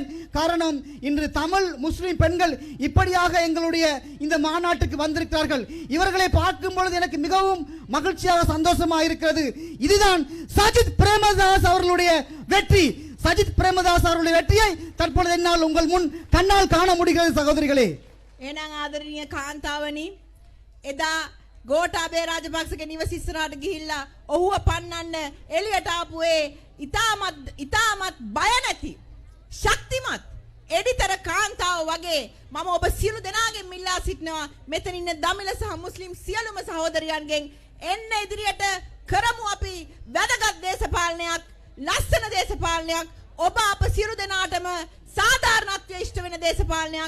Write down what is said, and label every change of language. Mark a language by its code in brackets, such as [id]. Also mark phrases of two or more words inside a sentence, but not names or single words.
[ta] காரணம், இன்று தமிழ் முஸ்லிம் பெண்கள் இப்படியாக எங்களுடைய இந்த மாநாட்டுக்கு வந்திருக்கிறார்கள். இவர்களை பார்க்கும் பொழுது எனக்கு மிகவும் மகிழ்ச்சியாக சந்தோஷமாக இருக்கிறது. இதுதான் சஜித் பிரேமதாஸ் அவர்களுடைய வெற்றி. சஜித் பிரேமதாஸ் அவர்களுடைய வெற்றியை தற்பொழுது என்னால் உங்கள் முன் கண்ணால் காண முடிகிறது சகோதரிகளே. [si] එහෙනම් ආදරණීය කාන්තාවනි, එදා ගෝඨාභය රාජපක්ෂගේ නිවස ඉස්සරහට ගිහිල්ලා ඔහුව පන්නන්න එළියට ආපු ඉතාමත් බය නැති ශක්තිමත් එඩිතර කාන්තාව වගේ මම ඔබ සියලු දෙනාගෙන් ඉල්ලා සිටිනවා, මෙතන ඉන්න දමිළ සහ මුස්ලිම් සියලුම සහෝදරයන්ගෙන් එන්න ඉදිරියට කරමු අපි වැදගත් දේශපාලනයක්, ලස්සන දේශපාලනයක්, ඔබ අප සියලු දෙනාටම සාධාරණත්වය ඉෂ්ට වෙන දේශපාලනයක්.